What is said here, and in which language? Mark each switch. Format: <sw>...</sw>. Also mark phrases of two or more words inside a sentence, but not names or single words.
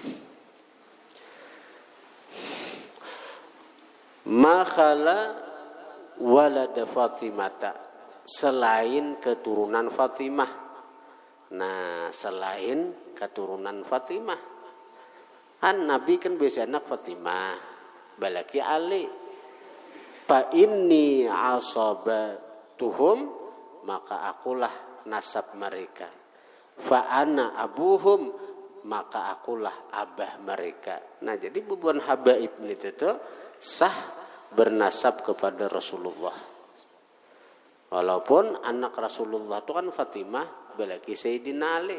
<ar>ما خلا ولد فاطمة,</ar> <bjn>selain keturunan Fatimah. Nah, selain keturunan Fatimah, kan Nabi kan biasa anak Fatimah, balaki Ali.</bjn> <ar>فإني عصبتهم,</ar> <bjn>maka akulah nasab mereka.</bjn> <ar>فأنا أبوهم,</ar> <bjn>maka akulah abah mereka. Nah, jadi bubuhan habaib itu tuh sah bernasab kepada Rasulullah. Walaupun anak Rasulullah itu kan Fatimah, balaki Sayyidina Ali.</bjn>